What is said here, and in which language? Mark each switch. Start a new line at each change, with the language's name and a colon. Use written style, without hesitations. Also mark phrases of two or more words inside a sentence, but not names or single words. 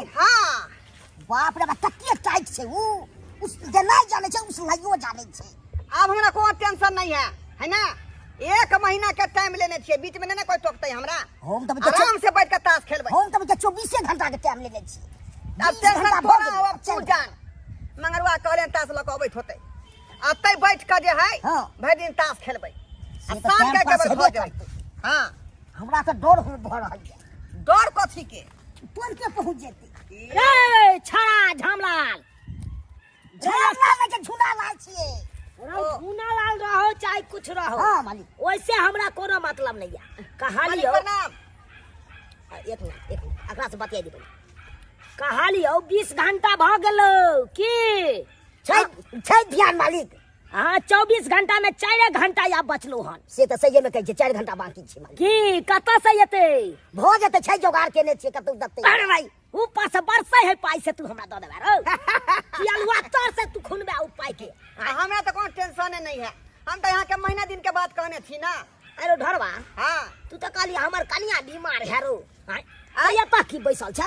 Maithili: हां बाप रे बाप कते टाइट छै उ, उस जे नहीं जाने छै उस लाइयो जाने छै। अब हमरा कोई टेंशन नहीं है ना। 1 महीना के टाइम लेने छियै, बीच में ना कोई टोकतै हमरा। हम तब आराम से बैठ के ताश खेलबै। हम तब 24 घंटा के टाइम लेने छी। अब टेंशन थोड़ा हो, अब तू जान मंगरवा कहले ताश ल के अबैत होतै, अतै बैठ के जे है भरि दिन ताश खेलबै आ शाम के केवल हो जाय। हां हमरा त डर हो भ रहल है। डर कथि के? तुरंत के पहुंच जेतै। ए छड़ा झामलाल में के झुना लाल छियै। झुना लाल रहो चाहे कुछ रहो, हां मालिक वैसे हमरा कोनो मतलब नहीं है। कहानी हो प्रणाम। एक मिनट एकरा से बतिया दिबै। कहानी हो 20 घंटा भ गेलो की छै ध्यान मालिक। हां 24 घंटा में 4 घंटा या बचलो हन। से त सही में कहै छै 4 घंटा बाकी छै मालिक। की कत से एते भ जेतै, छै जोगाड़ केने छियै कतौ दतै। अरे भाई ऊपर से बरसे है पाई से तू हमरा द देबा रो कि अलवा तर से तू खुनबे उ पाई के। हमरा तो कोई टेंशन नहीं है, हम तो यहाँ के महीना दिन के बात कहने थी ना। अरे ढरवा हाँ तू तो कहली हमर कनिया बीमार है रो। आया तक की बैसल छ रो।